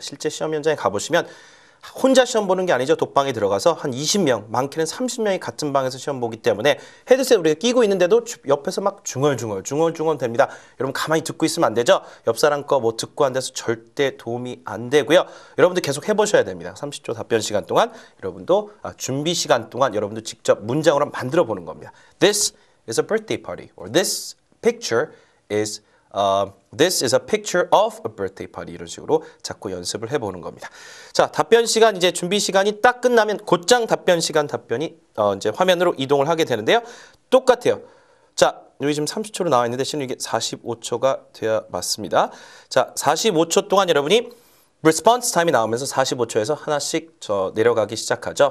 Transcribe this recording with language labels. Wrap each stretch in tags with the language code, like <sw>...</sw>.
<ko>실제 시험 현장에 가보시면 혼자 시험 보는 게 아니죠. 독방에 들어가서 한 20명, 많게는 30명이 같은 방에서 시험 보기 때문에 헤드셋 우리가 끼고 있는데도 옆에서 막 중얼중얼 됩니다. 여러분 가만히 듣고 있으면 안 되죠. 옆 사람 거 뭐 듣고 안 돼서 절대 도움이 안 되고요. 여러분들 계속 해보셔야 됩니다. 30초 답변 시간 동안 여러분도 준비 시간 동안 여러분도 직접 문장으로 만들어 보는 겁니다.</ko> <en>This is a birthday party, or this picture is This is a picture of a birthday party.</en> <ko>이런 식으로 자꾸 연습을 해보는 겁니다. 자, 답변 시간 이제 준비 시간이 딱 끝나면 곧장 답변 시간 답변이 이제 화면으로 이동을 하게 되는데요. 똑같아요. 자, 여기 지금 30초로 나와 있는데 실은 이게 45초가 돼야 맞습니다. 자, 45초 동안 여러분이 response time이 나오면서 45초에서 하나씩 내려가기 시작하죠.</ko>